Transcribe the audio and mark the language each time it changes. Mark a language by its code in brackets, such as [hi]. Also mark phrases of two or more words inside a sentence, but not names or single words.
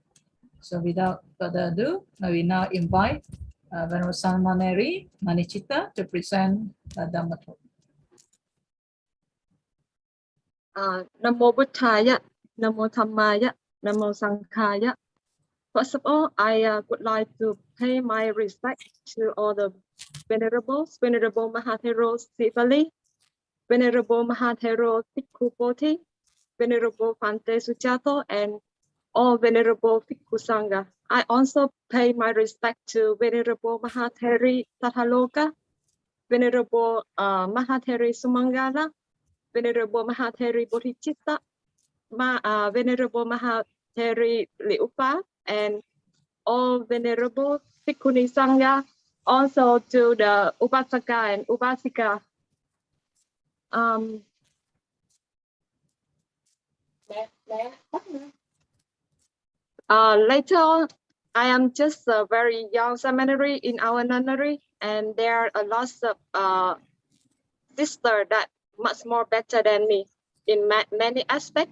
[en] So without further ado, we now invite Venerable Samaneri Manichita to present the Dhamma talk. [pi] Namo Buddhaya, Namo Dhammaya, Namo Sanghaya. [en] First of all, I would like to pay my respect to all the venerables, Venerable Mahathero Sivali, Venerable Mahathero Bhikkhu Bodhi, Venerable Phante Sujato, and all Venerable Bhikkhu Sangha. I also pay my respect to Venerable Mahatheri Tathaloka, Venerable Mahatheri Sumangala, Venerable Mahatheri Bodhichitta, Venerable Mahatheri Liupa, and all Venerable Bhikkhuni Sangha, also to the Upasaka and Upasika. Later on, I am just a very young Samaneri in our nunnery, and there are a lot of sisters that much more better than me in many aspects.